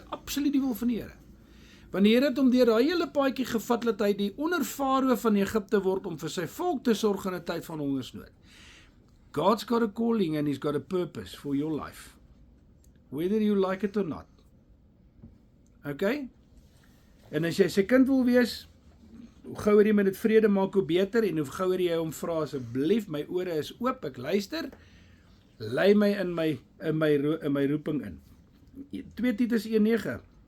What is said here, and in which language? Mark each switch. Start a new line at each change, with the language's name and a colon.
Afrikaans: Dit is absoluut die wil van die Here. Want die Here het hom deur daai hele paadjie gevat dat hy die onderfarao van Egipte word om vir sy volk te sorg in 'n tyd van hongersnood.
English: God's got a calling and he's got a purpose for your life. Whether you like it or not. Okay?
Afrikaans: En as jy sy kind wil wees, hoe gouer jy met dit vrede maak, hoe beter, en hoe gouer jy hom vra, asseblief, my ore is oop, ek luister, lei my in my roeping in. 2 Titus 1:9.